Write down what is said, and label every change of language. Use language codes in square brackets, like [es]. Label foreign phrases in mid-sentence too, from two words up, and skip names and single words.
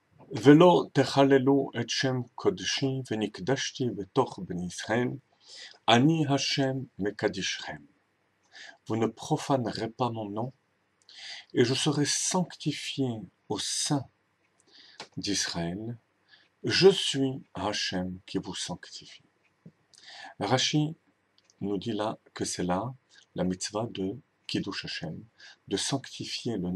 [he] ולא תחללו את שם קודשי ונקדשתי בתוך בני ישראל, אני השם מקדישכם. [fr] Vous ne profanerez pas mon nom, et je serai sanctifié au sein d'Israël. Je suis Hachem qui vous sanctifie. Rashi nous dit là que c'est là la mitzvah de [he] קידוש השם, [fr] de sanctifier le